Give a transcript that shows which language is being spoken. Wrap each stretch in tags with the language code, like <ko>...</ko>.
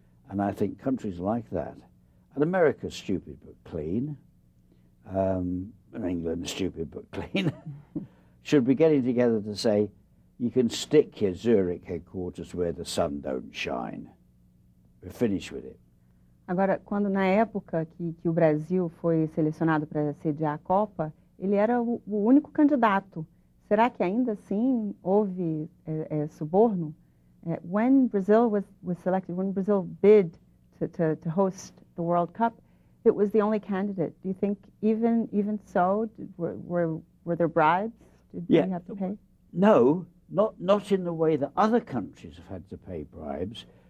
<en>And I think countries like that, and America's stupid but clean, and England's stupid but clean, should be getting together to say, you can stick your Zurich headquarters where the sun don't shine. We're finished with it.</en> <pt>Agora, quando na época que o Brasil foi selecionado para sediar a Copa, ele era o único candidato. Será que ainda assim houve suborno?</pt> <en>When Brazil was selected, when Brazil bid to host the World Cup, it was the only candidate. Do you think even so, were there bribes? Did you have to pay? No, not in the way that other countries have had to pay bribes.</en>